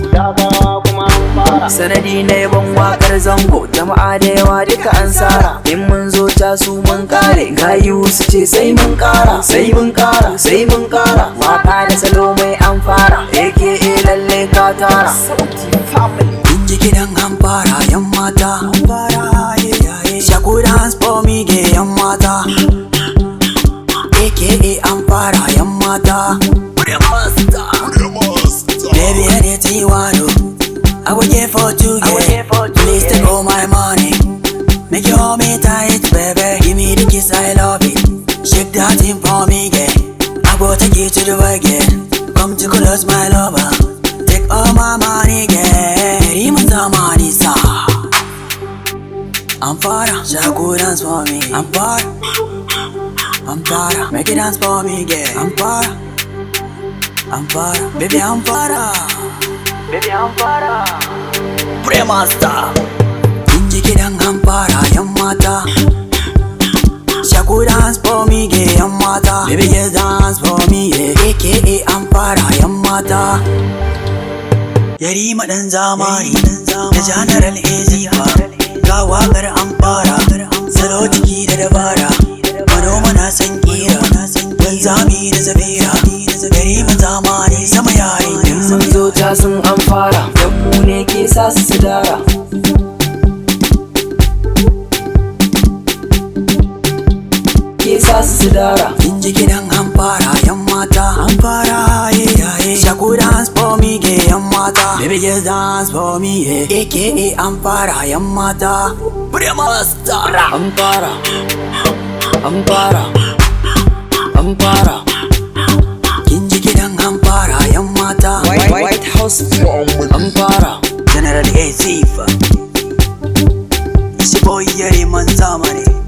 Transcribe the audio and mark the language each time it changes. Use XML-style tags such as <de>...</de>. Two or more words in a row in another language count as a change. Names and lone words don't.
<ha>sanadi na yaban wakar zango jama'a da yawa duka an sara in mun zo ta su mun kare gayu su ce sai mun kara waka da salo mai an fara AKA lalle ka tara Inji kidan Ampara yan mata</ha> <en>Shaku dance for me</en> <ha>ge yan mata AKA Ampara yan mata</ha> <en>Baby anything you want to I will give for you, yeah. Please take all my money. Make you hold me tight, baby. Give me the kiss, I love it. Shake that thing for me, yeah. I will take you to the wagon. Come to close my lover. Take all my money, yeah.</en> <ha>Riman zamani sa.</ha> <en>Ampara, Shaku dance for me. Ampara, make it dance for me, yeah. Ampara, baby Ampara. Premasta</en> <ha>Inji kidan Ampara yan mata</ha> <en>Shaku dance for me</en> <ha>ge yan mata</ha> <en>Baby just dance for me yeah.</en> <ha>AKA Ampara yan mata Yarima dan zamani da General Azifa ga wakar Ampara salo jiki da dabara manoma na san kira wanzami da zabira Yarima zamani sama yayi mun zo ta sun an fara dan mu ne ke sa su dara Inji kidan Ampara yan mata</ha> <en>Shaku dance for me</en> <ha>ge yan mata</ha> <en>Baby just dance for me yeah.</en> <ha>AKA Ampara yan mata Premasta Ampara Inji kidan Ampara yan mata White House Ampara General Azif Isi boy Yariman zamani</ha>